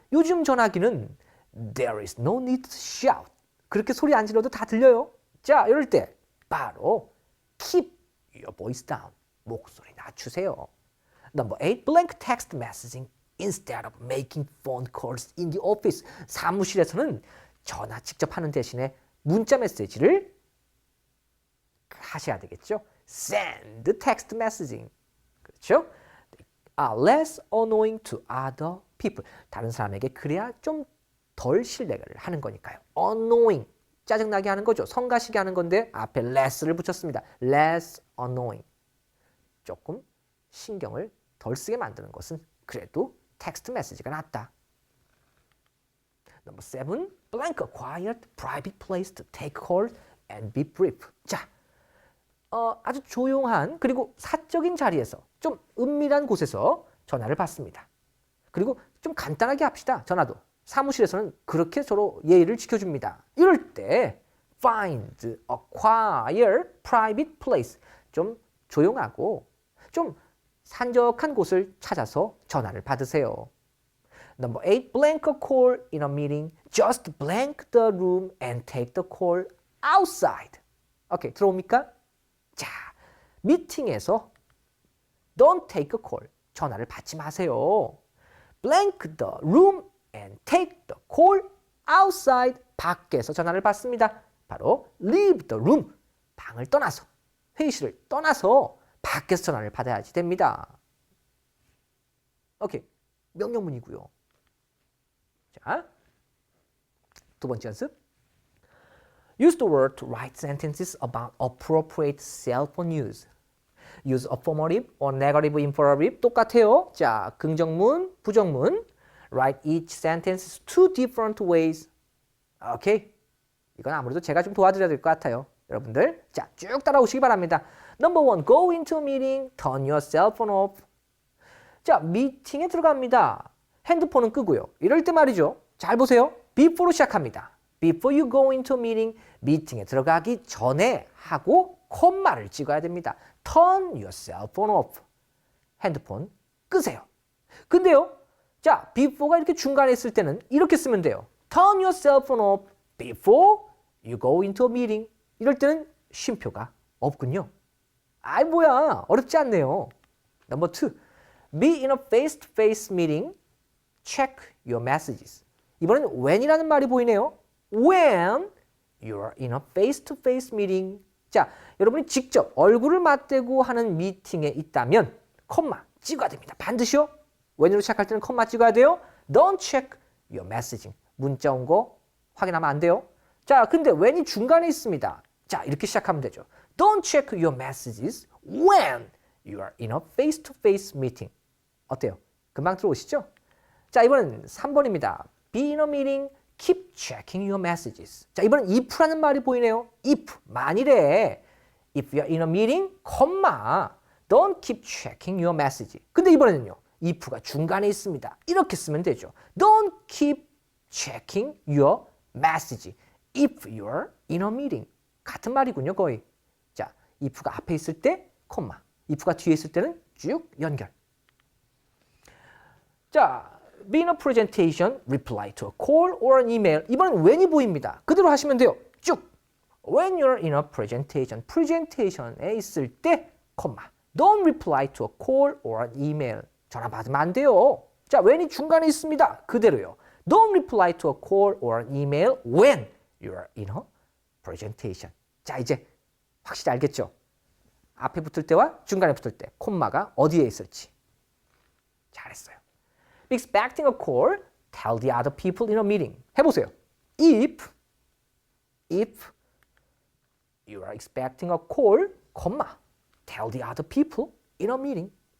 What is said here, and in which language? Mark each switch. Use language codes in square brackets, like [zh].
[ko] 요즘 전화기는 [en] there is no need to shout. [ko] 그렇게 소리 안 질러도 다 들려요. 자, 이럴 때 바로 [en] keep your voice down. [ko] 목소리 낮추세요. [en] Number 8. Blank text messaging instead of making phone calls in the office. [ko] 사무실에서는 전화 직접 하는 대신에 문자 메시지를 하셔야 되겠죠. [en] Send text messaging. [ko] 그렇죠? [en] Are less annoying to other people. [ko] 다른 사람에게 그래야 좀 덜 신뢰를 하는 거니까요. Annoying. 짜증나게 하는 거죠. 성가시게 하는 건데 앞에 less를 붙였습니다. [en] Less annoying. [ko] 조금 신경을 덜 쓰게 만드는 것은 그래도 텍스트 메시지가 낫다. [en] Number 7. Blank a quiet, private place to take calls and be brief. [ko] 자, 아주 조용한 그리고 사적인 자리에서 좀 은밀한 곳에서 전화를 받습니다. 그리고 좀 간단하게 합시다. 전화도. 사무실에서는 그렇게 서로 예의를 지켜줍니다. 이럴 때 [en] find a quiet, private place. [ko] 좀 조용하고 좀 산적한 곳을 찾아서 전화를 받으세요. [en] Number 8. Blank a call in a meeting. Just blank the room and take the call outside. [ko] 오케이, 들어옵니까? 자, 미팅에서 [en] don't take a call. [ko] 전화를 받지 마세요. [en] Blank the room and take the call outside. [ko] 밖에서 전화를 받습니다. 바로 [en] leave the room. [ko] 방을 떠나서, 회의실을 떠나서 밖에서 전화를 받아야지 됩니다. 오케이, 명령문이고요. 자, 두 번째 연습. [en] Use the word to write sentences about appropriate cell phone use. Use affirmative or negative imperative. [ko] 똑같아요. 자, 긍정문, 부정문. [en] Write each sentence two different ways. [ko] 오케이. 이건 아무래도 제가 좀 도와드려야 될 것 같아요. 여러분들, 자, 쭉 따라오시기 바랍니다. [en] Number 1. Go into a meeting. Turn your cell phone off. [ko] 자, 미팅에 들어갑니다. 핸드폰은 끄고요. 이럴 때 말이죠. 잘 보세요. before로 시작합니다. [en] Before you go into a meeting, [ko] 미팅에 들어가기 전에 하고 콤마를 찍어야 됩니다. [en] Turn your cell phone off. [ko] 핸드폰 끄세요. 근데요, 자, before가 이렇게 중간에 있을 때는 이렇게 쓰면 돼요. [en] Turn your cell phone off before you go into a meeting. [ko] 이럴 때는 쉼표가 없군요. 아이 뭐야, 어렵지 않네요. [en] Number 2. Be in a face-to-face meeting. Check your messages. [ko] 이번엔 when이라는 말이 보이네요. [en] When you're in a face-to-face meeting. [ko] 자, 여러분이 직접 얼굴을 맞대고 하는 미팅에 있다면 콤마 찍어야 됩니다. 반드시요. when으로 시작할 때는 콤마 찍어야 돼요. [en] Don't check your messaging. [ko] 문자 온 거 확인하면 안 돼요. 자, 근데 when이 중간에 있습니다. 자, 이렇게 시작하면 되죠. [en] Don't check your messages when you are in a face-to-face meeting. [ko] 어때요? 금방 들어오시죠? 자, 이번엔 3번입니다. [en] Be in a meeting, keep checking your messages. [ko] 자, 이번엔 if라는 말이 보이네요. [en] if, [ko] 만일에 [en] if you're in a meeting, don't keep checking your message. [ko] 근데 이번에는요. if가 중간에 있습니다. 이렇게 쓰면 되죠. [en] Don't keep checking your message if you're in a meeting. [ko] 같은 말이군요, 거의. 자, if가 앞에 있을 때, if가 뒤에 있을 때는 쭉 연결. [en] 자, be in a presentation, reply to a call or an email. [ko] 이번엔 when이 보입니다. 그대로 하시면 돼요. 쭉. [en] When you're in a presentation, [ko] presentation에 있을 때, [en] don't reply to a call or an email. [ko] 전화 받으면 안 돼요. 자, when이 중간에 있습니다. 그대로요. [en] Don't reply to a call or an email when you're in a presentation. [ko] 자, 이제 확실히 알겠죠? 앞에 붙을 때와 중간에 붙을 때, 콤마가 어디에 있을지. 잘했어요. [en] Be expecting a call, tell the other people in a meeting. [ko] 해보세요. [en] If you are expecting a call, tell the other people in a meeting.